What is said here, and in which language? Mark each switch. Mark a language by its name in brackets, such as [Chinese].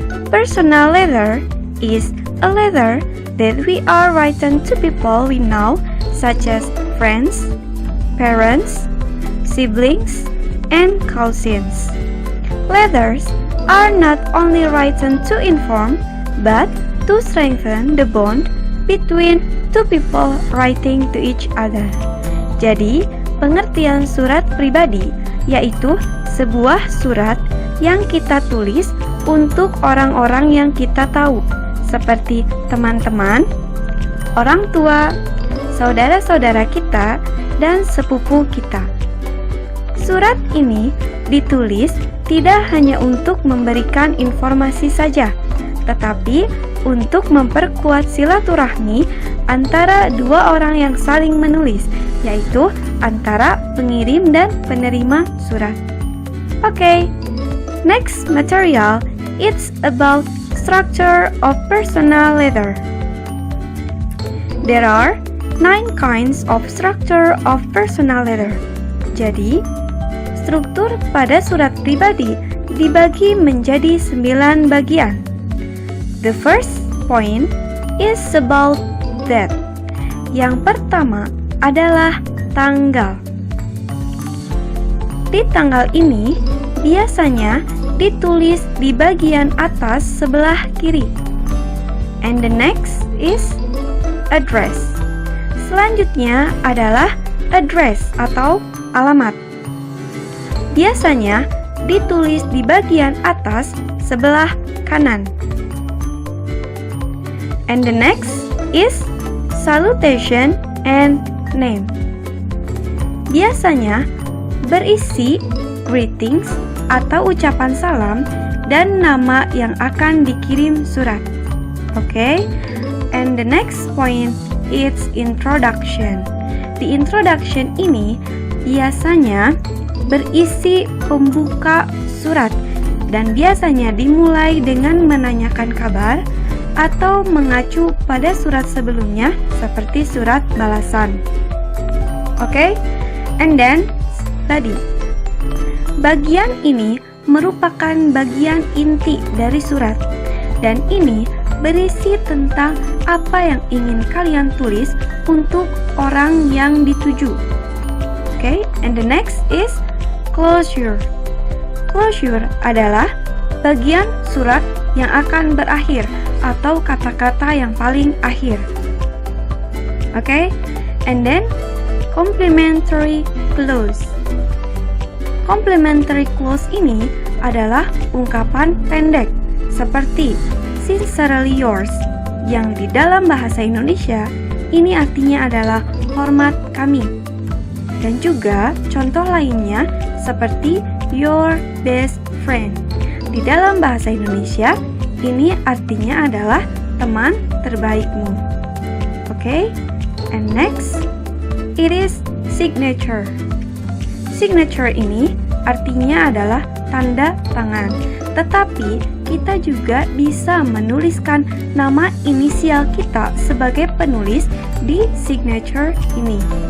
[English] Personal letter is a letter that we are written to people we know, such as friends, parents, siblings, and cousins. Letters are not only written to inform, but to strengthen the bond between two people writing to each other. [Indonesian] Jadi, pengertian surat pribadi yaitu sebuah surat yang kita tulis untuk orang-orang yang kita tahu, seperti teman-teman, orang tua, saudara-saudara kita, dan sepupu kita. Surat ini ditulis tidak hanya untuk memberikan informasi saja, tetapi untuk memperkuat silaturahmi antara dua orang yang saling menulis, yaitu antara pengirim dan penerima surat. [English] Okay, next material, it's about structure of personal letter. There are 9 kinds of structure of personal letter. [Indonesian] Jadi, struktur pada surat pribadi dibagi menjadi 9 bagian. [English] The first point is about date. [Indonesian] Yang pertama adalah tanggal. Di tanggal ini biasanya ditulis di bagian atas sebelah kiri. [English] And the next is address. [Indonesian] Selanjutnya adalah address atau alamat. Biasanya ditulis di bagian atas sebelah kanan. [English] And the next is salutation and name. [Indonesian] Biasanya berisi greetings atau ucapan salam dan nama yang akan dikirim surat. Okay? [English] And the next point is introduction. [Indonesian] Di introduction ini biasanya berisi pembuka surat dan biasanya dimulai dengan menanyakan kabar atau mengacu pada surat sebelumnya seperti surat balasan. Okay? [English] And then body. [Indonesian] Bagian ini merupakan bagian inti dari surat dan ini berisi tentang apa yang ingin kalian tulis untuk orang yang dituju. [English] Okay, and the next is closure. [Indonesian] Closure adalah bagian surat yang akan berakhir atau kata-kata yang paling akhir. [English] Okay, and then complimentary clause. [Indonesian] Complimentary clause ini adalah ungkapan pendek seperti [English] sincerely yours, [Indonesian] yang di dalam bahasa Indonesia ini artinya adalah hormat kami. Dan juga contoh lainnya seperti [English] your best friend. [Indonesian] Di dalam bahasa Indonesia ini artinya adalah teman terbaikmu. [English] Okay? And next, it is signature. [Indonesian] Signature ini artinya adalah tanda tangan. Tetapi kita juga bisa menuliskan nama inisial kita sebagai penulis di signature ini.